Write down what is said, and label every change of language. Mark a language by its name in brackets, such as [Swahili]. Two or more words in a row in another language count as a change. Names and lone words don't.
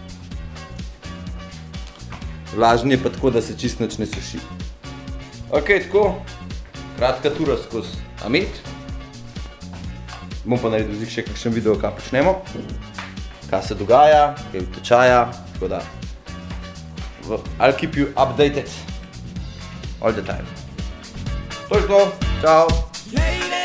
[Slovenian] Vlažen je pa tako, da se čist nič ne suši. Ok, tako. Kratka tura skozi Amet. Bom pa naredil zdaj še kakšen video, kaj počnemo. Kaj se dogaja, kaj je tečaja, tako da [English] I'll keep you updated all the time. [Slovenian] To je to, čau!